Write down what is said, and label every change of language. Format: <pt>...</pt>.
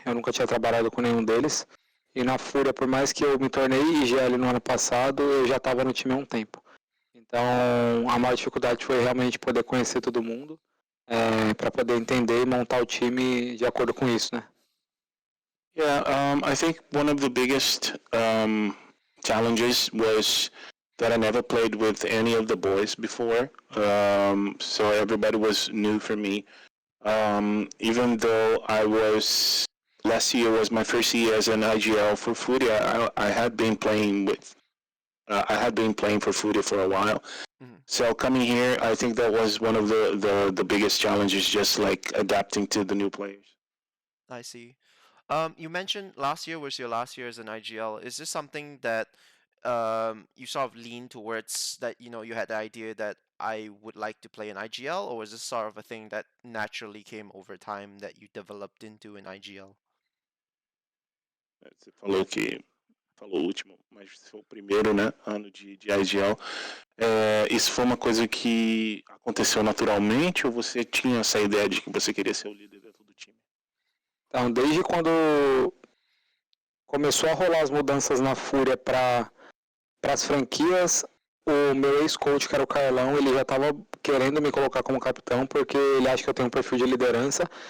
<pt>Eu nunca tinha trabalhado com nenhum deles. E na Fúria, por mais que eu me tornei IGL no ano passado, eu já estava no time há um tempo. Então a maior dificuldade foi realmente poder conhecer todo mundo, para poder entender e montar o time de acordo com isso, né?</pt> <en>Yeah, I think one of the biggest challenges was that I never played with any of the boys before, so everybody was new for me. Even though last year was my first year as an IGL for Furia, I had been playing for Furia for a while. Mm-hmm. So coming here, I think that was one of the biggest challenges, just like adapting to the new players. I see. You mentioned last year was your last year as an IGL. Is this something that you sort of lean towards, that you had the idea that I would like to play an IGL, or was this sort of a thing that naturally came over time that you developed into an IGL?</en> <pt>Você falou o último, mas foi o primeiro, né, ano de IGL. Isso foi uma coisa que aconteceu naturalmente, ou você tinha essa ideia de que você queria ser o líder do time? Então, desde quando começou a rolar as mudanças na Fúria para as franquias, o meu ex-coach, que era o Carlão, ele já estava querendo me colocar como capitão, porque ele acha que eu tenho um perfil de liderança.</pt>